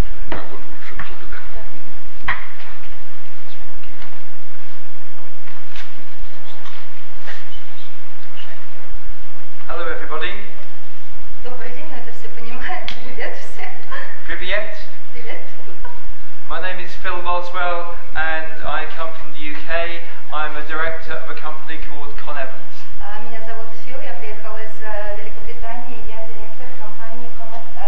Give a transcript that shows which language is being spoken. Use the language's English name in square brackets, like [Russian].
[Russian] Так вот лучше туда. [English] Hello everybody. [Russian] Добрый день, но это все понимают. Привет всем. Привет. Привет. [English] My name is Phil Boswell and I come from the UK. I'm a director of a company called Connevans. [Russian] Меня зовут Фил, я приехала из Великобритании, я директор компании Connevans.